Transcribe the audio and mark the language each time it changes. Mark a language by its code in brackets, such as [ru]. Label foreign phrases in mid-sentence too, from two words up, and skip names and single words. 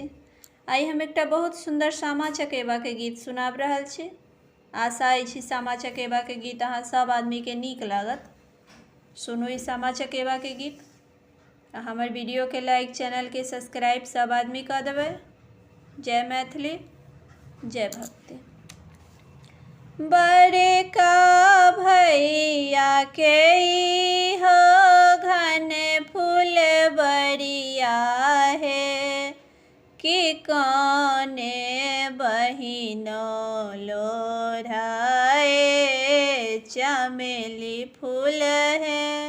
[mai] आई हम एकटा बहुत सुंदर सामा चकेबा के गीत सुनाब रहल छी। आशा अछि सामा चकेबा के गीत अहाँ सब आदमी के नीक लागत। सुनू ई सामा चकेबा के गीत। हमर वीडियो के लाइक, चैनल के सब्सक्राइब सब आदमी कर देबै। जय मैथिली, जय भक्ति। बड़का भैया के ई हो घन फूल बरिया है कि कौने बहिनो लोढ़ाए चमेली फूल है।